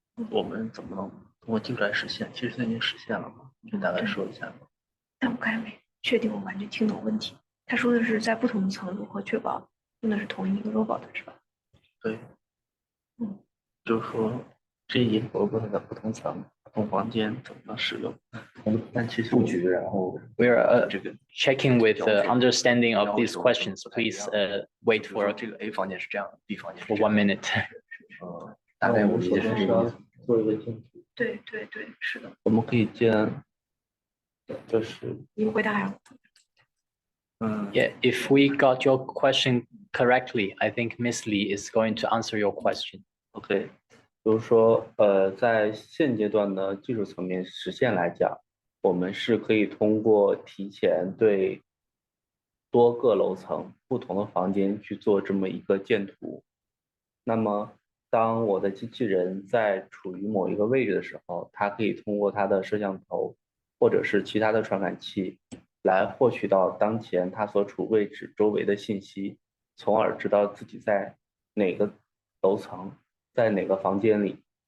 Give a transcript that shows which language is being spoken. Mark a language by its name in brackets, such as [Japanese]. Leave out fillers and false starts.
[Chinese] 我们怎么能通过技术来实现？其实现在已经实现了嘛，就大概说一下吧。但我刚才没确定我完全听懂问题。他说的是在不同层如何确保用的是同一个 robot 是吧？对，就是说这一个 robot 的不同层、不同房间怎么使用？但其实布局，然后 [English] We're checking with understanding of these questions. Please wait for [Chinese] 这个 A 房间是这样的 ，B 房间是 [English] for 1 minute. [Chinese] 大概我理解是这个意思。做一个建图。对对对，是的。我们可以建，就是你回答呀。 [English] Yeah, if we got your question correctly, I think Miss Lee is going to answer your question. [Chinese] OK，就是说，在现阶段的技术层面实现来讲，我们是可以通过提前对多个楼层不同的房间去做这么一个建图。那么，当我的机器人在处于某一个位置的时候，它可以通过它的摄像头或者是其他的传感器来获取到当前它所处位置周围的信息，从而知道自己在哪个楼层，在哪个房间里。